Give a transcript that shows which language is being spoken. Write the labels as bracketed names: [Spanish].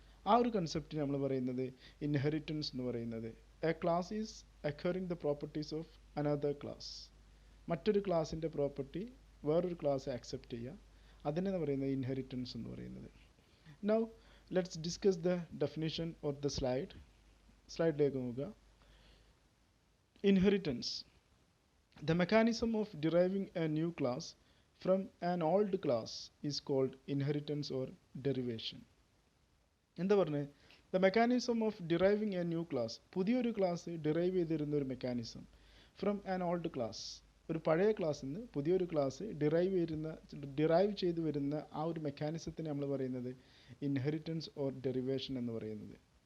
[Malayalam] ആ ഒരു കൺസെപ്റ്റ് നമ്മൾ പറയുന്നത് ഇൻഹെറിറ്റൻസ് എന്ന് പറയുന്നത്. [English] A class is acquiring the properties of another class. മറ്റൊരു ക്ലാസ്സിൻ്റെ property വേറൊരു class accept ചെയ്യുക, അതിനെ പറയുന്നത് ഇൻഹെറിറ്റൻസ് എന്ന് പറയുന്നത്. Now let's discuss the definition of the സ്ലൈഡിലേക്ക് നോക്കുക. Inheritance, the mechanism of deriving a new class from an old class is called inheritance or derivation. [Malayalam] എന്താ പറഞ്ഞത്? [English] the mechanism of deriving a new class, [Malayalam] പുതിയൊരു class derive ചെയ്തിരുന്ന ഒരു mechanism. [English] from an old class, [Malayalam] ഒരു പഴയ ക്ലാസ്സിൽ നിന്ന് പുതിയൊരു ക്ലാസ് ഡിറൈവ് ചെയ്തു വരുന്ന ആ ഒരു മെക്കാനിസത്തിന് നമ്മൾ പറയുന്നത് ഇൻഹെറിറ്റൻസ് ഓർ ഡെറിവേഷൻ എന്ന് പറയുന്നത്.